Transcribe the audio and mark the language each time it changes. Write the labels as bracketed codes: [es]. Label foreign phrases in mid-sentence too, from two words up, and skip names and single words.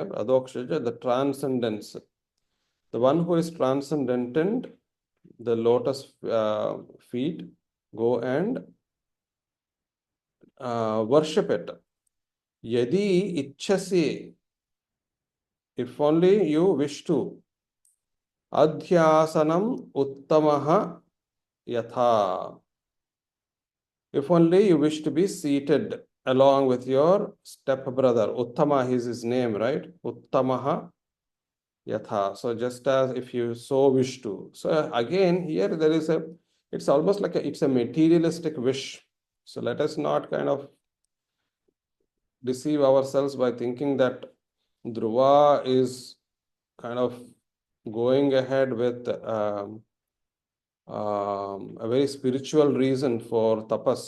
[en] Adhokshaja, the transcendence. The one who is transcendent, the lotus feet, go and worship it. [sa] Yadi Ichchasi, [en] if only you wish to. [sa] Adhyasanam uttamaha yatha. [en] If only you wish to be seated along with your stepbrother. Uttama is his name, right? [sa] Uttamaha yatha. [en] So just as if you so wish to. So again, here there is it's almost like it's a materialistic wish. So let us not kind of deceive ourselves by thinking that Dhruva is kind of going ahead with a very spiritual reason for tapas.